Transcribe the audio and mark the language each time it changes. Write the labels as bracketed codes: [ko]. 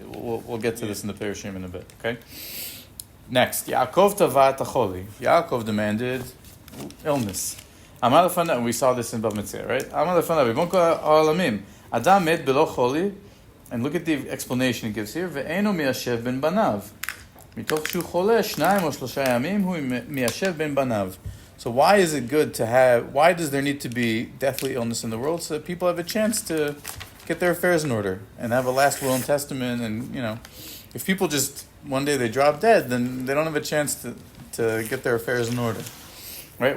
[en] We'll get to this in the Perushim in a bit. Okay. Next, [he] Yaakov tavat acholi. [en] Yaakov demanded illness. Amar lefanav. We saw this in Bava Metzia, right? Amar lefanav. [he] Ibon kol ha'olamim. Adam met belo choli. [en] And look at the explanation he gives here. [he] Ve'eno miyashev ben banav. מתוך שהוא חולה, 2 או 3 ימים, הוא מיישב בין בניו. [en] So why is it good to have, why does there need to be deathly illness in the world? So that people have a chance to get their affairs in order and have a last will and testament. And, if people just, one day they drop dead, then they don't have a chance to get their affairs in order. Right?